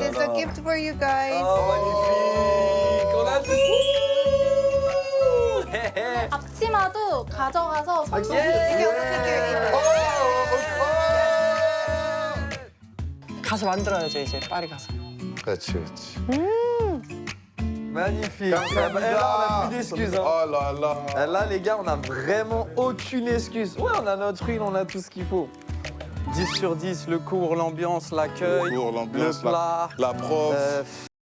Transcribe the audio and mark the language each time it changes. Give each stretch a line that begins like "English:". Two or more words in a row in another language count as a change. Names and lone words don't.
English: a gift for you guys.
French: magnifique. On a tout.
Korean: 앞치마도 가져가서 선물. 가서 만들어야죠 이제 파리 가서. 그렇지, 그렇지.
French: Magnifique. Et là, on n'a plus d'excuses. Hein. Oh là là. Et là, les gars, on n'a vraiment aucune excuse. Ouais, on a notre huile, on a tout ce qu'il faut. 10 sur 10, le cours, l'ambiance, l'accueil, Le cours, l'ambiance, le plat. la prof.